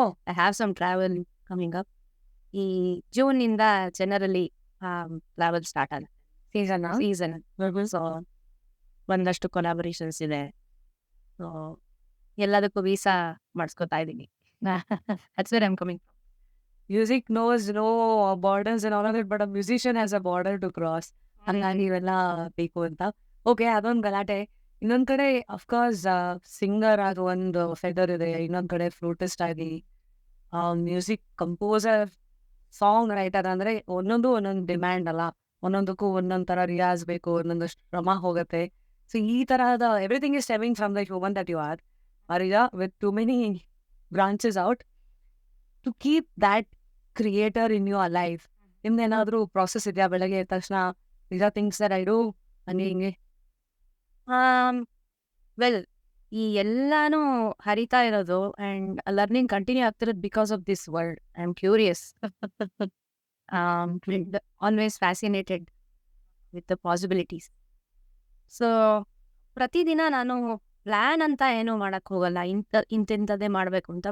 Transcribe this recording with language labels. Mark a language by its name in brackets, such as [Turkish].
[English] I have some travel coming up. [Kannada] ಈ ಜೂನಿಂದ generally travel start ಆಗುತ್ತೆ, season. So ಒಂದಷ್ಟು collaborations ಇದೆ, ಸೊ ಎಲ್ಲದಕ್ಕೂ ವೀಸಾ ಮಾಡಿಸ್ಕೊತಾ ಇದ್ದೀನಿ. [English] That's where I am coming. Music knows no borders and all of it, but a musician has a border to cross. [Kannada] ಹಂಗಾಗಿ ಇವೆಲ್ಲ ಬೇಕು ಅಂತ. ಓಕೆ, ಅದೊಂದು ಗಲಾಟೆ. ಇನ್ನೊಂದ್ ಕಡೆ ಅಫ್ಕೋರ್ಸ್ ಸಿಂಗರ್ ಆಗಿ ಒಂದು ಫೆದರ್ ಇದೆ, ಇನ್ನೊಂದ್ ಕಡೆ ಫ್ಲೂಟಿಸ್ಟ್ ಆಗಿ, ಮ್ಯೂಸಿಕ್ ಕಂಪೋಸರ್, ಸಾಂಗ್ ರೈಟರ್ ಅಂದ್ರೆ ಒಂದೊಂದು ಡಿಮ್ಯಾಂಡ್ ಅಲ್ಲ. ಒಂದೊಂದಕ್ಕೂ ಒಂದೊಂದ್ ತರ ರಿಯಾಜ್ ಬೇಕು, ಒಂದೊಂದಷ್ಟು ಶ್ರಮ ಹೋಗುತ್ತೆ. ಸೊ ಈ ತರಹದ [English] Everything is stemming from the human that you are, Varija, with too many branches out. To keep that creator in your life, [Kannada] ನಿಮ್ದೇನಾದ್ರೂ process ಇದೆಯಾ? ಬೆಳಗ್ಗೆ ಎದ್ದ ತಕ್ಷಣ [English] these are things that I do [Kannada] ಹಂಗೆ ಹಿಂಗೆ? [English] well, [Kannada] ಈ ಎಲ್ಲಾನು ಹರಿತಾ ಇರೋದು [English] and learning continue [Kannada] ಆಗ್ತಿರೋದು [English] Because of this world. I am curious, always fascinated with the possibilities. [Kannada] So ಪ್ರತಿದಿನ ನಾನು ಪ್ಲ್ಯಾನ್ ಅಂತ ಏನೂ ಮಾಡೋಕ್ಕೆ ಹೋಗಲ್ಲ, ಇಂಥದ್ದೇ ಮಾಡಬೇಕು ಅಂತ.